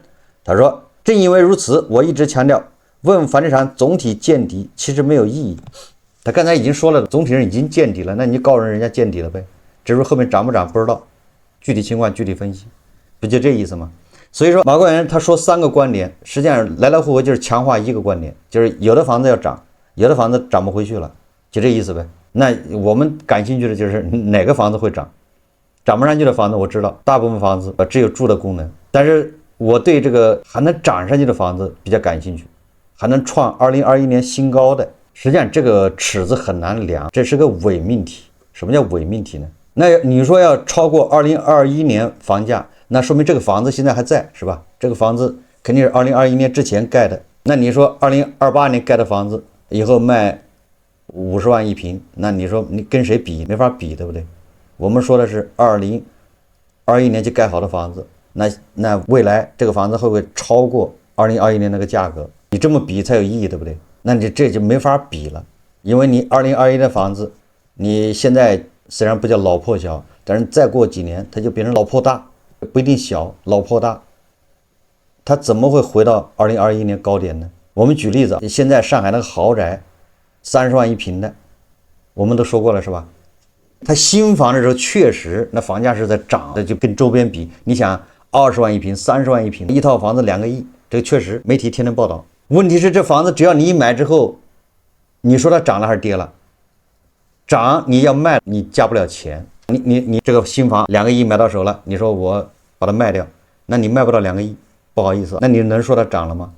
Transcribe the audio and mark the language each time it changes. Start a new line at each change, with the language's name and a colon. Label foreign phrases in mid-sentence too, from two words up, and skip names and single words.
Chinese: 他說，正因為如此，我一直強調，問房地產總體見底其實沒有意義。他剛才已經說了，總體上已經見底了，那你告訴人家見底了唄，至於後面漲不漲不知道，具體情況具體分析，不就這意思嗎？所以說馬官員他說3個觀點，實際上來來回回就是強化一個觀點，就是有的房子要漲，有的房子漲不回去了，就這意思唄。那我們感興趣的就是哪個房子會漲，漲不上去的房子我知道，大部分房子只有住的功能，但是我對這個還能漲上去的房子比較感興趣，還能創2021年新高的。實際上這個尺子很難量，這是個偽命題。什麼叫偽命題呢？那你說要超過2021年房價，那說明這個房子現在還在，是吧？這個房子肯定是2021年之前蓋的。那你說2028年蓋的房子以後賣50萬一平，那你說你跟誰比？沒法比，對不對？我們說的是2021年就蓋好的房子，那未來這個房子會不會超過2021年那個價格？你這麼比才有意義，對不对？那你這就沒法比了，因為你2021的房子，你現在雖然不叫老破小，但是再過幾年它就变成老破大，不一定小，老破大，它怎麼會回到2021年高點呢？我們舉例子，現在上海那個豪宅30萬一平的，我們都說過了是吧？它新房的時候確實那房價是在漲的，就跟周邊比，你想20萬一平、30萬一平，一套房子2個億，這個確實媒體天天報道。問題是這房子只要你一買之後，你說它漲了還是跌了？漲你要賣你加不了錢，你這個新房2個億買到手了，你說我把它賣掉，那你賣不到2個億，不好意思，那你能說它漲了嗎？